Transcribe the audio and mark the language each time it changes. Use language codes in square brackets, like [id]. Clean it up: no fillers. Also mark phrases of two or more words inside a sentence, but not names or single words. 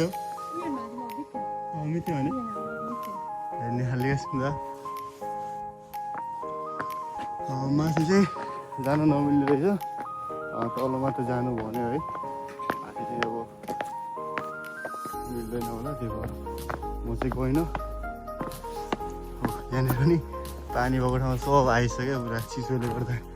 [ko] 예, 맞아요. 밑에. 밑에 아니? 밑에. 네, 알겠습니다. [ne] माथि चाहिँ जानु नमिल्ने रहेछ तल मात्र जानु भन्यो है माथि चाहिँ अब मिल्दैन होला त्यो भएर म चाहिँ गइनँ यहाँनिर नि पानी भएको ठाउँमा सब आइसक्यो पुरा चिसोले गर्दा